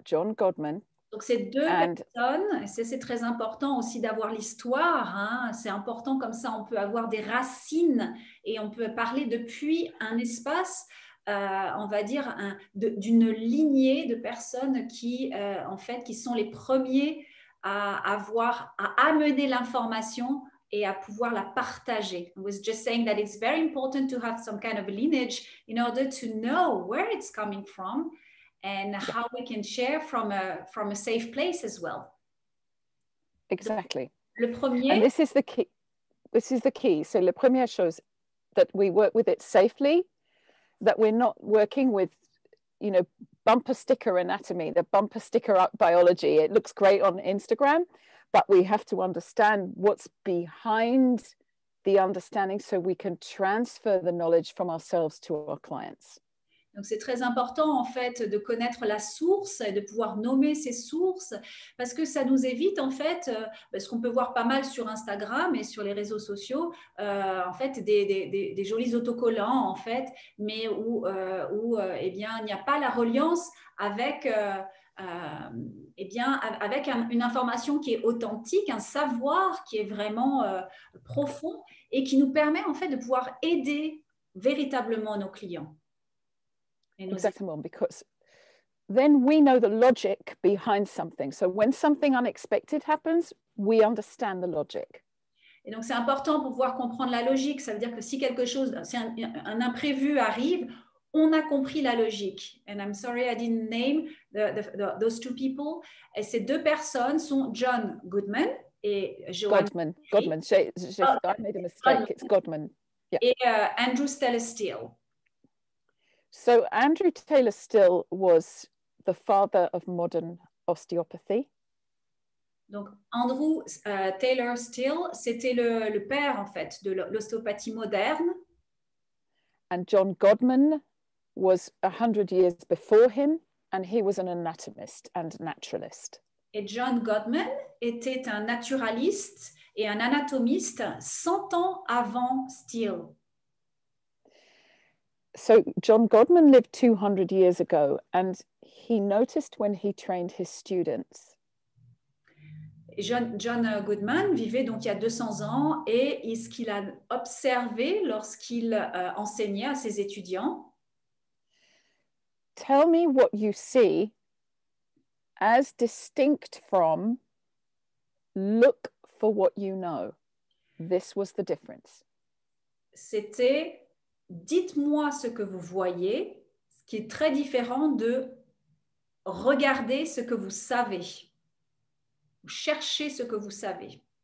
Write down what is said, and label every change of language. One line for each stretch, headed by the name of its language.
English: John Godman.
French: Donc, ces deux personnes, et c'est très important aussi d'avoir l'histoire, hein, c'est important, comme ça on peut avoir des racines et on peut parler depuis un espace, on va dire, d'une lignée de personnes qui, en fait, qui sont les premiers à amener l'information et à pouvoir la partager.
English: I was just saying that it's very important to have some kind of lineage in order to know where it's coming from and how we can share from a safe place as well. Exactly.
French: Le premier.
English: And this is the key. This is the key. So
French: la première chose,
English: that we work with it safely, that we're not working with, you know, bumper sticker anatomy, the bumper sticker biology. It looks great on Instagram, but we have to understand what's behind the understanding so we can transfer the knowledge from ourselves to our clients.
French: Donc, c'est très important, en fait, de connaître la source et de pouvoir nommer ces sources parce que ça nous évite, en fait, ce qu'on peut voir pas mal sur Instagram et sur les réseaux sociaux, en fait, des jolis autocollants, en fait, mais où eh bien, il n'y a pas la reliance avec, eh bien, avec une information qui est authentique, un savoir qui est vraiment profond et qui nous permet, en fait, de pouvoir aider véritablement nos clients.
English: Exactement, because then we know the logic behind something. So when something unexpected happens, we understand the logic.
French: Et donc, c'est important pour pouvoir comprendre la logique. Ça veut dire que si quelque chose, si un imprévu arrive, on a compris la logique.
English: And I'm sorry I didn't name those two people.
French: Et ces deux personnes sont John Goodman et Joanne.
English: Godman. I made a mistake. It's Godman. Yeah.
French: Et Andrew Steele.
English: So Andrew Taylor Still was the father of modern osteopathy.
French: Donc Andrew Taylor Still, c'était le père en fait de l'ostéopathie moderne.
English: And John Godman was 100 years before him, and he was an anatomist and naturalist.
French: Et John Goodman était un naturaliste et un anatomiste 100 ans avant Still.
English: So John Godman lived 200 years ago, and he noticed when he trained his students.
French: John Goodman vivait donc il y a 200 ans et ce qu'il a observé lorsqu'il enseignait à ses étudiants.
English: Tell me what you see as distinct from look for what you know. This was the difference.
French: C'était dites-moi ce que vous voyez, ce qui est très différent de regarder ce que vous savez. Cherchez ce que vous savez.